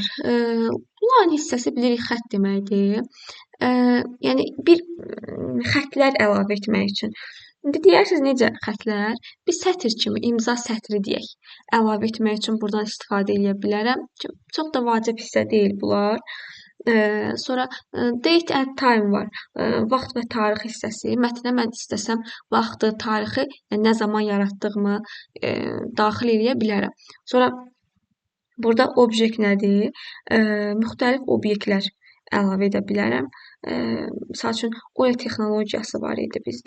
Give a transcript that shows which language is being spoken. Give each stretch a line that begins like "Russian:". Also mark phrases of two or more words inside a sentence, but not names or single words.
Azerbaijani: Line hissəsi bilirik xətt deməkdir. Yəni, bir xətlər əlavə etmək üçün. İndi deyərsiniz, necə xətlər? Bir sətr kimi, imza sətri deyək. Əlavə etmək üçün buradan istifadə edə bilərəm. Çox da vacib hissə deyil bunlar. Sonra
English: date and time
Azerbaijani: var. Vaxt və tarix hissəsi. Mətnə mən istəsəm vaxtı, tarixi, yəni nə zaman yaratdığımı daxil edə bilərəm. Sonra burada obyekt nədir? Müxtəlif obyektlər əlavə edə bilərəm. Misal üçün, OLE texnologiyası var idi bizdə.